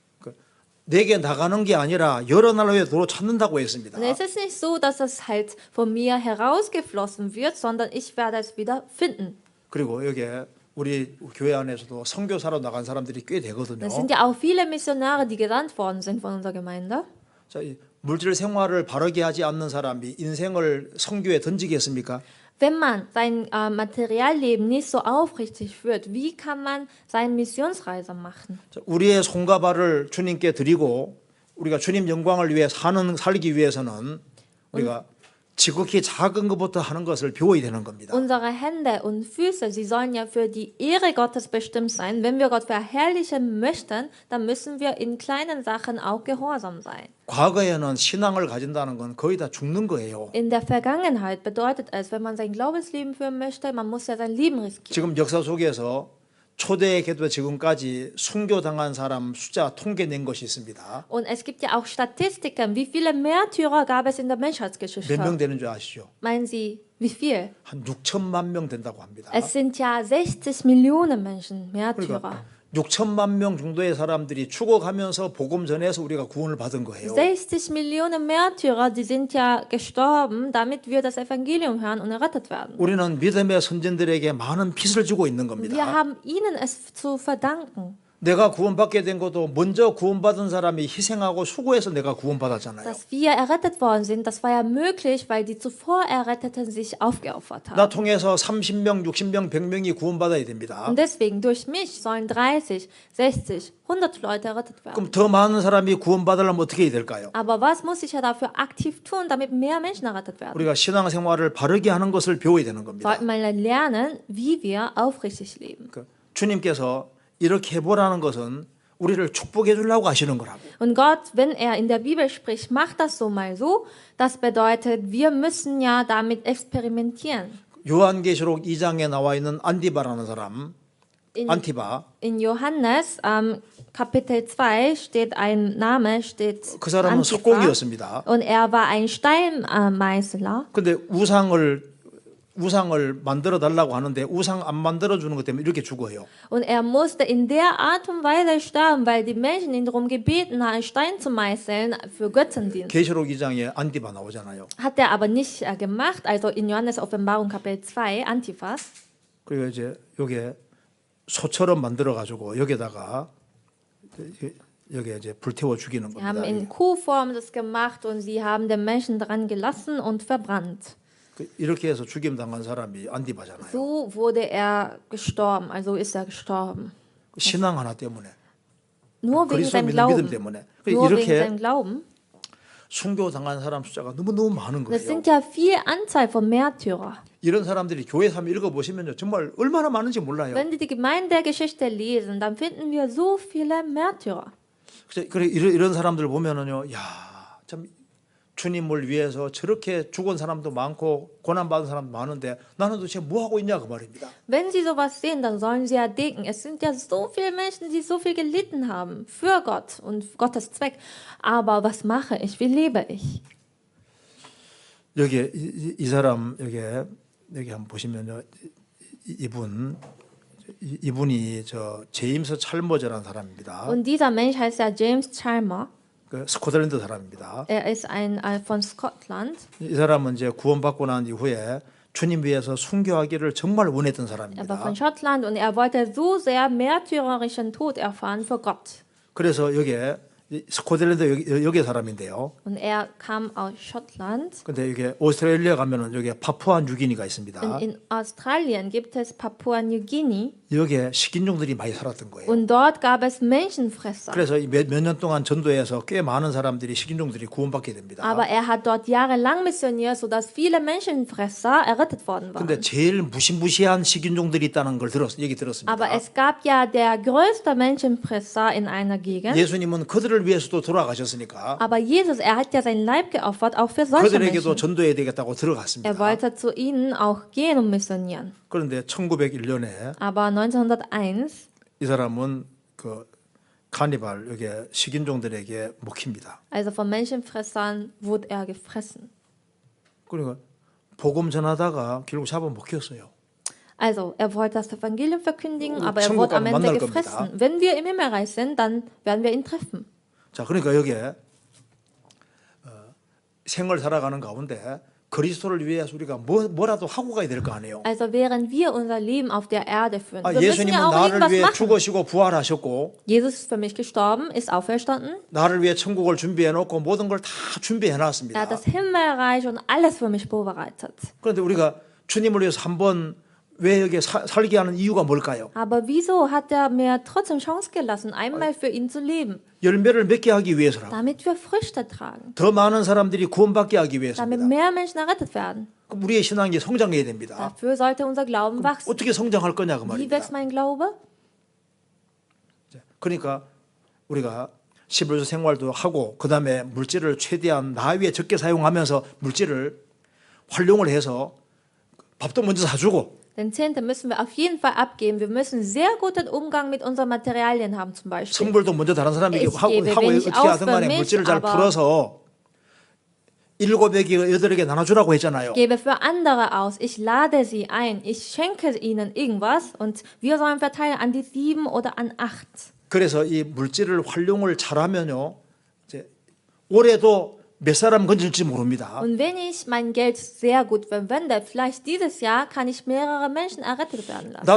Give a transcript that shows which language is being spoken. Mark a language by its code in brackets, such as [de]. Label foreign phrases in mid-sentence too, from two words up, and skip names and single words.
[ko] 내게 나가는 게 아니라 여러 날 후에 도로 찾는다고 했습니다. [de] Und es ist nicht so, dass es halt von mir herausgeflossen wird, sondern ich werde es wieder finden. [ko] 그리고 여기에 우리 교회 안에서도 선교사로 나간 사람들이 꽤 되거든요. [de] Es sind ja auch viele Missionare, die gesandt worden sind von unserer Gemeinde. [ko] 자, 이 물질 생활을 바르게 하지 않는 사람이 인생을 선교에 던지겠습니까? [de] Wenn man sein Materialleben nicht so aufrichtig führt, wie kann man seine Missionsreise machen? [ko] 자, 우리의 손과 발을 주님께 드리고 우리가 주님 영광을 위해 살기 위해서는 우리가 지극히 작은 것부터 하는 것을 배워야 되는 겁니다. [de] Unsere Hände und Füße, sie sollen ja für die Ehre Gottes bestimmt sein. Wenn wir Gott verherrlichen möchten, dann müssen wir in kleinen Sachen auch gehorsam sein. [ko] 과거에는 신앙을 가진다는 건 거의 다 죽는 거예요. [de] In der Vergangenheit bedeutet es, wenn man sein Glaubensleben führen möchte, man muss ja sein Leben riskieren. [ko] 지금 역사 속에서 초대 기도 지금까지 순교당한 사람 숫자 통계 낸 것이 있습니다. [de] Und es gibt ja auch Statistiken, wie viele Märtyrer gab es in der [ko] 몇 명 [de] Menschheitsgeschichte. [ko] 되는 줄 아시죠? [de] Meinen Sie, wie viel? [ko] 한 6천만 명 된다고 합니다. [de] Es sind ja 60 Millionen Menschen, Märtyrer. [ko] 그러니까 6천만 명 정도의 사람들이 죽어가면서 복음 전해서 우리가 구원을 받은 거예요. [de] 60 Millionen Märtyrer, die sind ja gestorben, damit wir das Evangelium hören und errettet werden. [ko] 우리는 믿음의 선진들에게 많은 빚을 주고 있는 [de] Wir [ko] 겁니다. [de] haben ihnen es zu verdanken, [ko] 내가 구원받게 된 것도 먼저 구원받은 사람이 희생하고 수고해서 내가 구원받았잖아요. [de] dass wir errettet worden sind. Das war ja möglich, weil die zuvor Erretteten sich aufgeopfert [ko] 나 [de] haben. [ko] 통해서 30명, 60명, 100명이 구원받아야 됩니다. [de] Und deswegen, durch mich sollen 30, 60, 100 Leute errettet werden. [ko] 그럼 더 많은 사람이 구원받으려면 어떻게 해야 될까요? [de] Aber was muss ich ja dafür aktiv tun, damit mehr Menschen errettet werden? [ko] 우리가 신앙생활을 바르게 하는 것을 배워야 되는 겁니다. [de] Sollten wir lernen, wie wir aufrichtig leben. [ko] 주님께서 이렇게 해보라는 것은 우리를 축복해 주려고 하시는 거라고. [de] Und Gott, wenn er in der Bibel spricht, macht das so mal so. Das bedeutet, wir müssen ja damit experimentieren. [ko] 요한계시록 2장에 나와 있는 안디바라는 사람, 안티바. [de] In Johannes Kapitel 2 steht ein Name, steht [ko] 그 사람은 [de] Antipa. [ko] 석공이었습니다. [de] Und er war ein Steinmeißler. [ko] 근데 우상을 만들어 달라고 하는데 우상 안 만들어 주는 것 때문에 이렇게 죽어요. [de] Und er musste in der Art und Weise sterben, weil die Menschen ihn darum gebeten haben, einen Stein zu meißeln für Götzendienst. [ko] 계시록 2장에 안디바 나오잖아요. [de] Hat er aber nicht gemacht, also in Johannes Offenbarung Kapitel 2, Antiphas. [ko] 그리고 이제 요게 소처럼 만들어 가지고 여기다가 여기 이제 불태워 죽이는 [de] Sie haben [ko] 겁니다. [de] in Kuhform das gemacht und sie haben den Menschen dran gelassen und verbrannt. [ko] 이렇게 해서 죽임 당한 사람이 안디바잖아요. [de] So wurde er gestorben, also ist er gestorben. [ko] 신앙 하나 때문에. [de] Nur wegen [ko] 그리스도 [de] seinem [ko] 믿는 [de] Glauben. [ko] 믿음 때문에. [de] Nur wegen [ko] 이렇게 [de] seinem Glauben. [ko] 순교 당한 사람 숫자가 너무 많은 [de] Das [ko] 거예요. [de] sind ja viel Anzahl von Märtyrer. [ko] 이런 사람들이 교회에서 한번 읽어보시면요. 정말 얼마나 많은지 몰라요. [de] Wenn wir die Gemeindegeschichte lesen, dann finden wir so viele Märtyrer. [ko] 그래 이런 사람들 보면은요. 야, 참 주님을 위해서 저렇게 죽은 사람도 많고 고난받은 사람도 많은데 나는 도대체 뭐 하고 있냐 그 말입니다. [de] Wenn Sie sowas sehen, dann sollen Sie ja denken, es sind ja so viele Menschen, die so viel gelitten haben für Gott und Gottes Zweck. Aber was mache ich? Wie lebe ich? [ko] 여기 이 사람 여기 한번 보시면요. 이분이 저 제임스 찰머즈라는 사람입니다. [de] Und dieser Mensch heißt ja James Chalmers. [ko] 그 스코틀랜드 사람입니다. [de] Er ist ein von Scotland. [ko] 이 사람은 이제 구원받고 난 이후에 주님 위해서 순교하기를 정말 원했던 [de] Er war [ko] 사람입니다. [de] von Schottland und er wollte so sehr märtyrerischen Tod erfahren für Gott. [ko] 그래서 여기에 스코틀랜드 여기 사람인데요. [de] Und er kam aus Schottland. [ko] 근데 이게 오스트레일리아 가면은 여기 파푸아 뉴기니가 있습니다. [de] In Australien gibt es Papua-New Guinea. [ko] 여기에 식인종들이 많이 살았던 거예요. [de] Und dort gab es Menschenfresser. [ko] 그래서 몇 년 동안 전도해서 꽤 많은 사람들이 식인종들이 구원받게 됩니다. [de] Aber er hat dort jahrelang missioniert, sodass viele Menschenfresser errettet worden [ko] 근데 [de] waren. [ko] 제일 무시무시한 식인종들이 있다는 걸 얘기 들었습니다. [de] Aber es gab ja der größte Menschenfresser in einer Gegend. [ko] 예수님은 그들을 위해서도 돌아가셨으니까 [de] Aber Jesus, er hat ja sein Leib geopfert, auch für solche [ko] 그들에게도 [de] Menschen. [ko] 전도해야 되겠다고 [de] Er [ko] 들어갔습니다. [de] wollte zu ihnen auch gehen und missionieren. [ko] 그런데 1901년에 [de] Aber 1901 [ko] 이 사람은 그 카니발 여기 식인종들에게 먹힙니다. [de] also von Menschenfressern wurde er gefressen. [ko] 그러니까 복음 전하다가 결국 잡아 먹혔어요. [de] Also, er wollte das Evangelium verkündigen, aber er [ko] 천국 [de] wurde am [ko] 가면 [de] Ende [ko] 만날 [de] gefressen. [ko] 겁니다. [de] Wenn wir im Himmelreich sind, dann werden wir ihn treffen. [ko] 자, 그러니까 여기에 생을 살아가는 가운데 그리스도를 위해서 우리가 뭐라도 하고 가야 될 거 아니에요. [de] Also, während wir unser Leben auf der Erde führen, wir müssen [ko] 예수님은 [de] ja auch [ko] 나를 [de] irgendwas [ko] 위해 [de] machen. [ko] 죽으시고 부활하셨고 [de] Jesus ist für mich gestorben, ist auferstanden. [ko] 나를 위해 천국을 준비해 놓고 모든 걸 다 준비해 [de] Er [ko] 놨습니다. [de] hat das Himmelreich und alles für mich vorbereitet. [ko] 그런데 우리가 주님을 위해서 한번 왜 여기 살게 하는 이유가 뭘까요? [de] Aber wieso hat er mir trotzdem Chance gelassen, einmal für ihn zu leben? [ko] 열매를 맺게 하기 위해서라고. [de] Damit wir Früchte tragen. [ko] 더 많은 사람들이 구원받게 하기 [de] Damit [ko] 위해서입니다. [de] mehr Menschen errettet werden. [ko] 그럼 우리의 신앙이 성장해야 됩니다. [de] Dafür sollte unser Glauben wachsen. [ko] 어떻게 성장할 거냐 그 [de] Wie [ko] 말입니다. [de] wächst mein Glaube? [ko] 그러니까 우리가 11조 생활도 하고 그다음에 물질을 최대한 나 위에 적게 사용하면서 물질을 활용을 해서 밥도 먼저 사주고 [de] Den Zehnte müssen wir auf jeden Fall abgeben. Wir müssen sehr guten Umgang mit unseren Materialien haben zum Beispiel. [ko] 선물도 먼저 다른 사람에게 [de] Ich [ko] 하고 [de] gebe wenig [ko] 어떻게 [de] aus [ko] 하든 [de] für [ko] 간에 [de] mich, [ko] 물질을 잘 [de] aber [ko] 풀어서 7에게 8에게 나눠주라고 했잖아요. [de] Ich gebe für andere aus. Ich lade sie ein. Ich schenke ihnen irgendwas und wir sollen verteilen an die 7 oder an 8. [ko] 그래서 이 물질을 활용을 잘하면요, 이제 올해도 몇 사람 건질지 모릅니다. [de] Und wenn ich mein Geld sehr gut verwende, vielleicht dieses Jahr kann ich mehrere Menschen errettet werden lassen.